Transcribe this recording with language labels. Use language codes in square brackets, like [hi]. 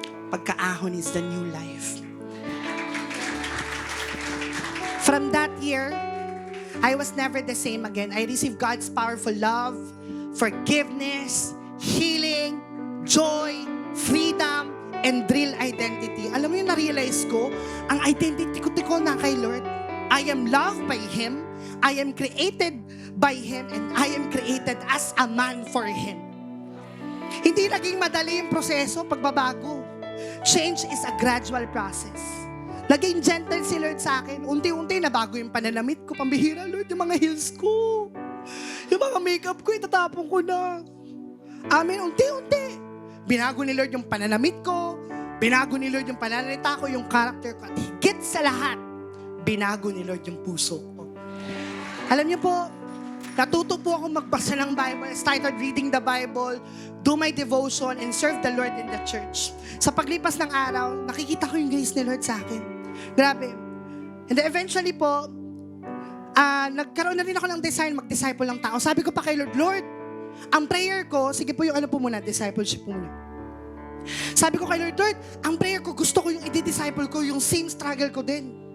[en] Pagkaahon is the new life. From that year, I was never the same again. I received God's powerful love, forgiveness, healing, joy, freedom, and real identity. [tl] Alam mo yung na-realize ko, ang identity ko na kay Lord. [en] I am loved by Him, I am created by Him, and I am created as a man for Him. [tl] Hindi naging madali yung proseso, pagbabago. [en] Change is a gradual process. [tl] Naging gentle si Lord sa akin. Unti-unti nabago yung pananamit ko. Pambihira, Lord, yung mga heels ko. Yung mga makeup ko, itatapon ko na. Amen, unti-unti. Binago ni Lord yung pananamit ko. Binago ni Lord yung pananalita ko, yung character ko. At higit sa lahat, binago ni Lord yung puso ko. Alam niyo po, natuto po ako magbasa ng Bible. [en] I started reading the Bible, do my devotion, and serve the Lord in the church. [tl] Sa paglipas ng araw, nakikita ko yung grace ni Lord sa akin. Grabe. And then eventually po, nagkaroon na rin ako ng design, mag-disciple ng tao. Sabi ko pa kay Lord, Lord, ang prayer ko, sige po yung ano po muna, discipleship muna. Sabi ko kay Lord, Lord, ang prayer ko, gusto ko yung i-disciple ko, yung same struggle ko din.